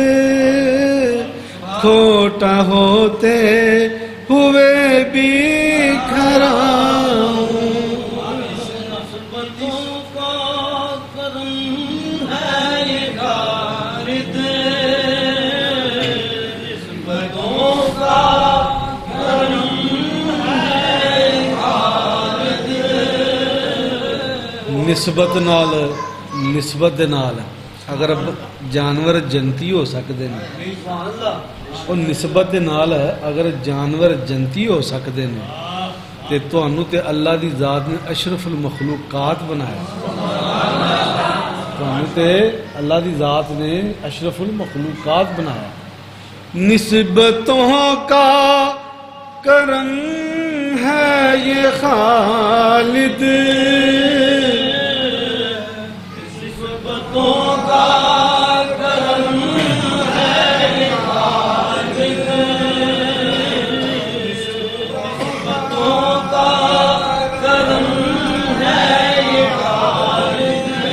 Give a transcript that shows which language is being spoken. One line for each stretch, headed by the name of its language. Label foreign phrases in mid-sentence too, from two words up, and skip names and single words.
Urdu: کھوٹا ہوتے ہوئے بھی کھڑا ہوں نسبتوں کا کرم ہے یہ خالد نسبتوں کا کرم ہے یہ خالد
Punjabi: نسبت دے نال اگر جانور جنتی ہو سکتے ہیں اور نسبت دے نال اگر جانور جنتی ہو سکتے ہیں تے تانوں تے اللہ دی ذات نے اشرف المخلوقات بنایا تانوں تے اللہ دی ذات نے اشرف المخلوقات بنایا
Urdu: نسبتوں کا کرم ہے یہ خالد نسبتوں کا کرم ہے یہ خالد نسبتوں کا کرم ہے یہ خالد